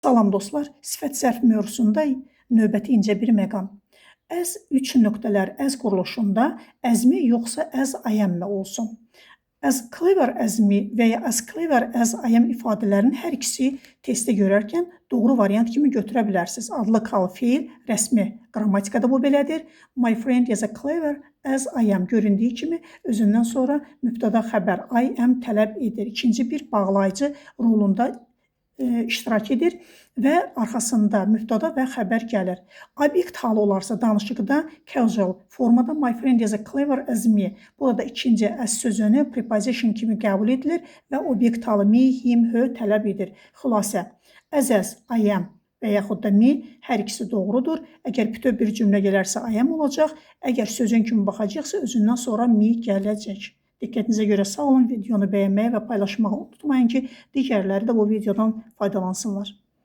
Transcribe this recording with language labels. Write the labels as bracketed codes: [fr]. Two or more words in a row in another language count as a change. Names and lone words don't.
[az] Salam dostlar, sifət zərf mövzusunda növbəti incə bir məqam. As 3 nöqtələr as quruluşunda as-mi yoxsa [en] as I am- [az] mi olsun? [en] As clever as- [az] mi və ya [en] as clever as I am [az] ifadələrinin hər ikisi testdə görərkən doğru variant kimi götürə bilərsiniz. Adlı kal feil, rəsmi qrammatikada bu belədir. [en] My friend is as clever as I am [az] göründüyü kimi özündən sonra mübtəda xəbər [en] I am [az] tələb edir. İkinci bir bağlayıcı rolunda iştirak edir və arxasında mübtəda və xəbər gəlir. Obyekt halı olarsa danışıqda casual formada [en] my friend is as clever as me. [az] Burada ikinci as sözünü preposition kimi qəbul edilir və obyekt halı [en] me, him, her [az] tələb edir. Xülasə, [en] as, I am [az] və yaxud da me hər ikisi doğrudur. Əgər bütöv bir cümlə gələrsə [en] I am [az] olacaq. Əgər sözün kimi baxacaqsa özündən sonra me gələcək. Diqqətinizə görə sağ olun. Videonu bəyənməyi və paylaşmağı unutmayın ki, digərləri də bu videodan faydalansınlar.